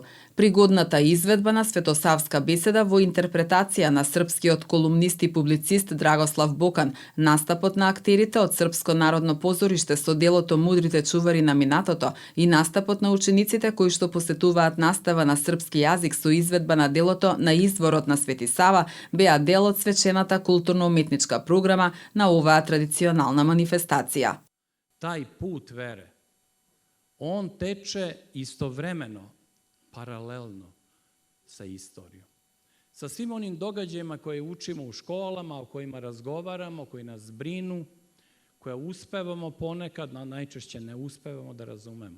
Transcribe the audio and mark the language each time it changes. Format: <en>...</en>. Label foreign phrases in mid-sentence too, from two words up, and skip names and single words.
<mk>Пригодната изведба на Светосавска беседа во интерпретација на српскиот колумнист и публицист Драгослав Бокан, настапот на актерите од Српско народно позориште со делото Мудрите чувари на минатото и настапот на учениците кои што посетуваат настава на српски јазик со изведба на делото На изворот на Свети Сава беа дел од свечената културно-уметничка програма на оваа традиционална манифестација.</mk> <sr>Taj put vere, on teče istovremeno, paralelno sa istorijom. Sa svim onim događajima koje učimo u školama, o kojima razgovaramo, koji nas brinu, koje uspevamo ponekad, no najčešće ne uspevamo da razumemo.</sr>